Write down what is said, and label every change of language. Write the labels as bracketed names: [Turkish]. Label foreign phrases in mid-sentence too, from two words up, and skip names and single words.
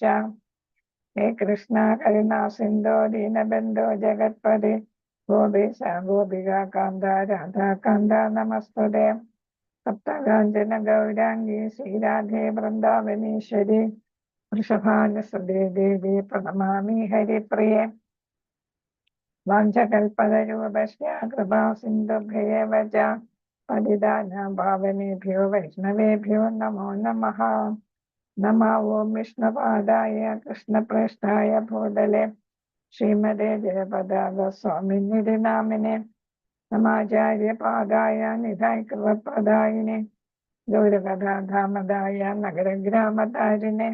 [Sanskrit] ഹേ കൃഷ്ണ കരുണാ സിന്ധോ ദീനബന്ധോ ജഗത്പദേ ഗോപേശ ഗോപികാകാന്ത രാധാകാന്ത നമസ്തുതേ. സപ്തകാഞ്ചന ഗൗരാംഗീ ശ്രീരാധേ വൃന്ദാവനീശ്വരി വൃഷഭാനുസുതേ ദേവി പ്രണമാമി ഹരിപ്രിയേ. വാഞ്ചകൽപതരൂപശ്ച കൃപാ സിന്ധുഭ്യയേവ ച പതിതാനാം പാവനേഭ്യോ വൈഷ്ണവേഭ്യോ നമോ നമഃ. നമോ ഓം വിഷ്ണുപാദായ കൃഷ്ണപ്രേഷ്ഠായ ഭൂതലെ ശ്രീമതേ ജയപതാക സ്വാമിനിധി നാമിനെ നമാചാര്യപാദായ നിധായ കൃപപ്രദായിനെ ഗൗരകഥാധാമദായ നഗരഗ്രാമതാരിനെ.